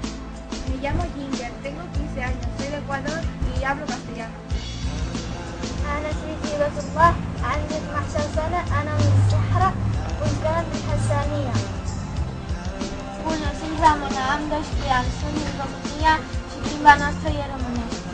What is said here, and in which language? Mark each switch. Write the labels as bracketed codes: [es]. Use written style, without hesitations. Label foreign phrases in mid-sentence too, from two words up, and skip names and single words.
[es] Me llamo Ginger, tengo 15 años, soy de Ecuador y hablo castellano. [ar] أنا اسمي هبة الله، عندي 12 سنة، أنا من الصحراء والجنة من حسانية. [es] Bueno, Silvana, [ro] am 12 ani, sunt din România și limba noastră e românește.